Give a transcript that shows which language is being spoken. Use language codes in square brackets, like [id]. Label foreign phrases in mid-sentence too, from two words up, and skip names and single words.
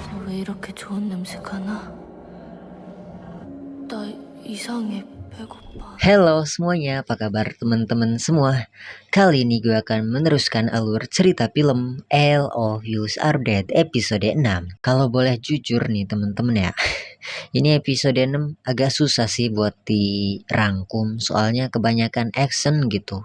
[ko] 왜 이렇게 좋은 냄새가 나? 나 이상해, 배고파. [id] Halo semuanya, apa kabar teman-teman semua? Kali ini gue akan meneruskan alur cerita film Love Are Dead episode 6. Kalau boleh jujur nih teman-teman ya, ini episode 6 agak susah sih buat dirangkum, soalnya kebanyakan action gitu.